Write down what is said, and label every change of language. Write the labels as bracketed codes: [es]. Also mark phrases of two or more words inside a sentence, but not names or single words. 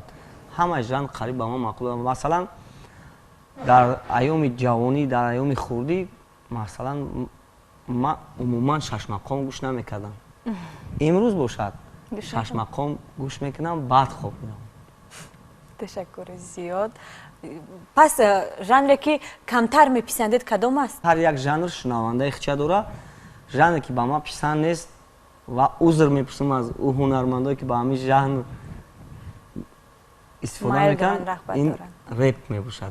[tg] همه ژانر قریب به من معقول است. مثلا در ایام جوانی در ایام خردی مثلا من عموما شش مقام گوش نمیکردم. امروز باشد شش مقام گوش میکنم بعد خواب میرم. تشکر زیاد. пас жанре ки камтар меписандед кадом аст? ҳар як жанр шунавандаи хича дора. жанре ки ба ман писанд нест ва узр мепурсам аз ӯ ҳунармандое ки ба ҳамин жанр истифода мекунанд. ин реп мебошад.